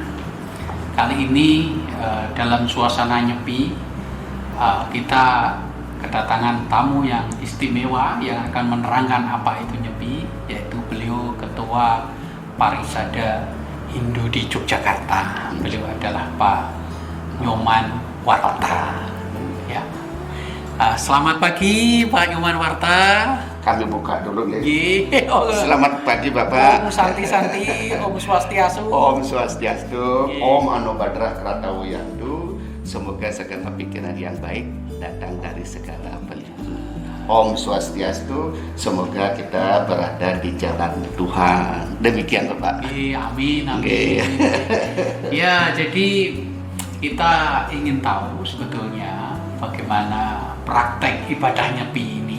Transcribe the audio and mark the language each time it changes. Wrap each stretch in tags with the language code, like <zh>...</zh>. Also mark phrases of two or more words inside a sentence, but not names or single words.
<id>Kali ini dalam suasana nyepi, kita kedatangan tamu yang istimewa yang akan menerangkan apa itu nyepi, yaitu beliau Ketua Parisada Hindu di Yogyakarta. Beliau adalah Pak Nyoman Warta. Ya. Selamat pagi Pak Nyoman Warta. Kami buka dulu ya. Oh, Selamat pagi Bapak.</id> <sa>Om Santi-Santi, Om Swastiastu. Om Swastiastu, Ye. Om Anubadrah Kratawiyantu.</sa> <id>Semoga segala pikiran yang baik datang dari segala pelindung.</id> <sa>Om Swastiastu,</sa> <id>semoga kita berada di jalan Tuhan. Demikian Bapak. Amin, amin. Oke. Ya, jadi kita ingin tahu sebetulnya bagaimana praktek ibadah nyepi ini.</id>